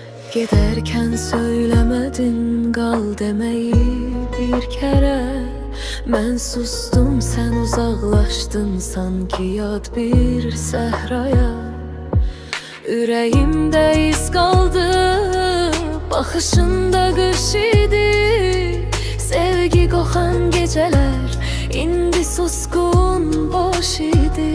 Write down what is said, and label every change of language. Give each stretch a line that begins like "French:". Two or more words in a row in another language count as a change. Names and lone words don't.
Turkish: Giderken söylemedin kal demeyi bir kere. Ben sustum, sen uzaklaştın sanki
Azerbaijani: yad bir səhraya. Ürəyimdə iz qaldı, baxışında qış idi. Sevgi qoxan gecələr indi susqun boş idi.